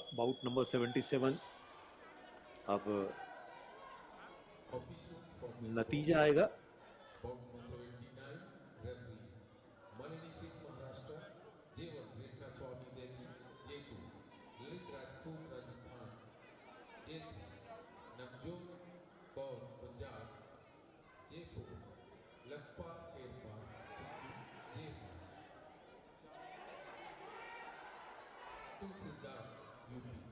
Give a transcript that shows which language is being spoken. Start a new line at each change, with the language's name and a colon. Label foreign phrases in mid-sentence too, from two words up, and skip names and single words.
Hindi: बाउट नंबर 77। अब
English: Officials for this bout.
Hindi: नतीजा आएगा।
English: Bout number 79, referee Malini Singh Maharashtra, J1 Rekha Swami Delhi, J2 Lalit Rajput Rajasthan, J3 Navjot Kaur Punjab, J4 Lakpal Sherpa Sikkim, J5 Atul Siddharth UP.